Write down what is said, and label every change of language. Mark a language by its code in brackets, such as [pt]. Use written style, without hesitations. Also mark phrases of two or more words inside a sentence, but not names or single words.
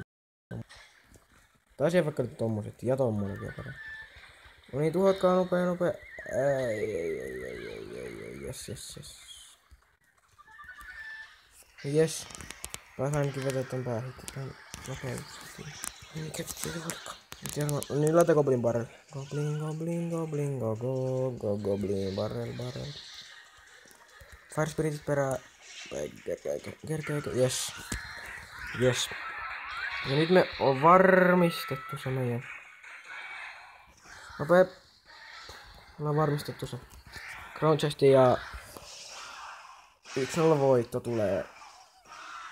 [fi] Tai siihen vaikka nyt tommoset. Ja tommonen vielä perään. No niin, tuhotkaa nopea. Yes. Pääs ainakin vetää tän päähitti tän nopeasti. Niin laita Goblin barrel. Goblin, Goblin barrel. Fire Spiritit perää. Kerkeä. Yes. Ja nyt me on varmistettu se meidän. Nopea. Ollaan varmistettu se. Crown Chest ja 1-0 voitto tulee.